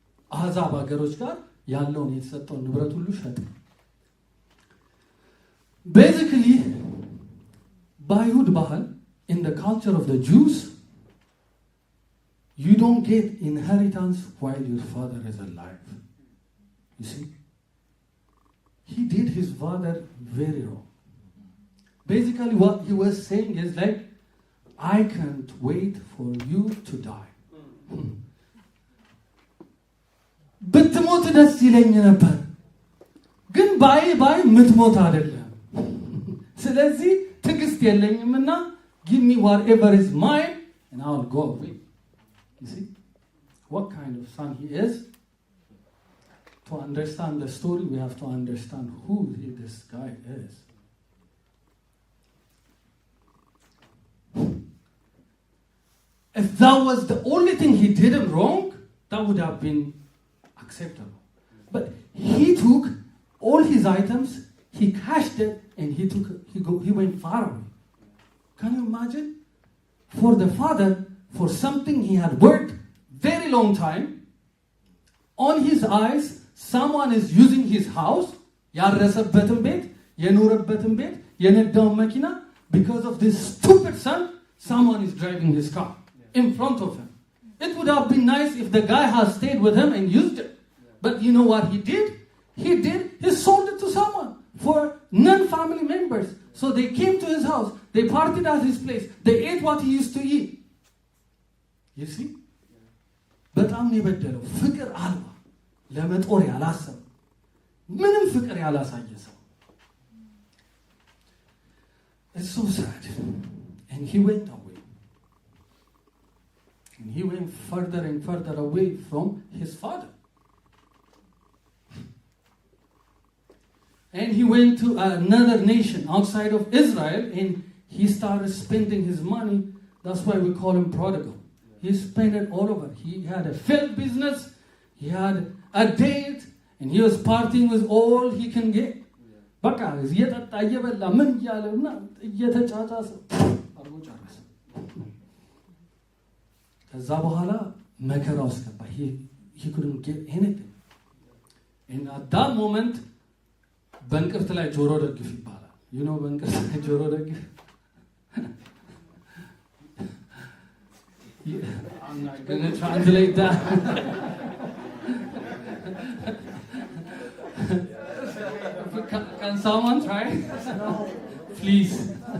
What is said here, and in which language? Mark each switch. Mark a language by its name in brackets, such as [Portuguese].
[Amharic] አሕዛብ ሀገሮች ጋር ያለውን የተሰጠውን ንብረት ሁሉ ሸጠ። [English] Basically, [Amharic] በአይሁድ ባህል, [English] in the culture of the Jews, you don't get inheritance while your father is alive. You see? He did his father very wrong. Basically, what he was saying is like, I can't wait for you to die. [Amharic] ብትሞት ደስ ይለኝ ነበር፣ ግን ባይ ምትሞት አይደለም። ስለዚህ ትዕግስት የለኝምና [English] give me whatever is mine and I'll go away. You see what kind of son he is? To understand the story, we have to understand who this guy is. If that was the only thing he did wrong, that would have been acceptable. But he took all his items, he cashed it, and he went far away. Can you imagine? For the father, for something he had worked very long time, on his eyes, someone is using his house, [Amharic] ያረሰበትን ቤት የኖረበትን ቤት የነዳውን መኪና, [English] because of this stupid son, someone is driving his car in front of him. It would have been nice if the guy had stayed with him and used it. But you know what he did? He sold it to someone for non-family members. So they came to his house, they partied at his place, they ate what he used to eat. You see? [Amharic] በጣም የበደለው ፍቅር አልባ ለመጦር ያላሰበ ምንም ፍቅር ያላሳየ ሰው. [English] It's so sad. And he went away. And he went further and further away from his father. And he went to another nation outside of Israel and he started spending his money. That's why we call him prodigal. He spent it all over. He had a failed business. He had a date. And he was partying with all he can get. [Amharic] በቃ እየጠጣ እየበላ ምን እያለና እየተጫጫሰ አርጎ ጨረሰ። ከዛ በኋላ መከራ ውስጥ ገባ። [English] he couldn't get anything. And at that moment, [Amharic] በእንቅርት ላይ ጆሮ ደግፍ ይባላል. [English] You know [Amharic] በእንቅርት ላይ ጆሮ ደግፍ? [English] I'm not going to translate that. Can someone try? Please.